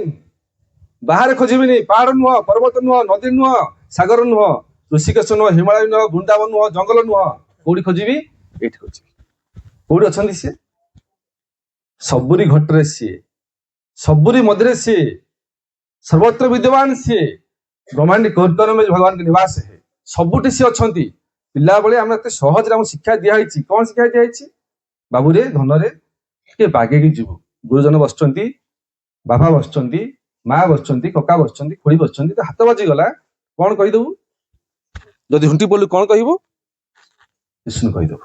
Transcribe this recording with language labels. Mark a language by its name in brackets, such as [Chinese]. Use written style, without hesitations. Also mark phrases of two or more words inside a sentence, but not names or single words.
[Odia] ବାହାରେ ଖୋଜିବିନି, ପାହାଡ ନୁହଁ, ପର୍ବତ ନୁହଁ, ନଦୀ ନୁହଁ, ସାଗର ନୁହଁ, ଋଷିକେଶ ନୁହଁ, ହିମାଳୟ ନୁହଁ, ବୃନ୍ଦାବନ ନୁହଁ, ଜଙ୍ଗଲ ନୁହଁ, କୋଉଠି ଖୋଜିବି? ଏଇଠି ଖୋଜିବି। କୋଉଠି ଅଛନ୍ତି ସିଏ? ସବୁରି ଘଟରେ ସିଏ, ସବୁରି ମଧ୍ୟରେ ସିଏ, ସର୍ବତ୍ର ବିଦ୍ୟମାନ ସିଏ, ବ୍ରହ୍ମାଣ୍ଡ କୀର୍ତ୍ତନ [Hindi] में भगवान के निवास है। [Odia] ସବୁଠି ସିଏ ଅଛନ୍ତି। ପିଲାବେଳେ ଆମେ ଏତେ ସହଜରେ ଆମକୁ ଶିକ୍ଷା ଦିଆହେଇଛି। କଣ ଶିକ୍ଷା ଦିଆହେଇଛି? ବାବୁରେ ଧନରେ ଟିକେ ବାଗେଇକି ଯିବୁ। ଗୁରୁଜନ ବସୁଛନ୍ତି, ବାବା ବସୁଛନ୍ତି, ମା ବସୁଛନ୍ତି, କକା ବସୁଛନ୍ତି, ଖୁଡି ବସୁଛନ୍ତି, ତ ହାତ ବାଜିଗଲା କଣ କହିଦବୁ? ଯଦି ଝୁଣ୍ଟି ପଡିଲୁ କଣ କହିବୁ? ବିଷ୍ଣୁ କହିଦବୁ।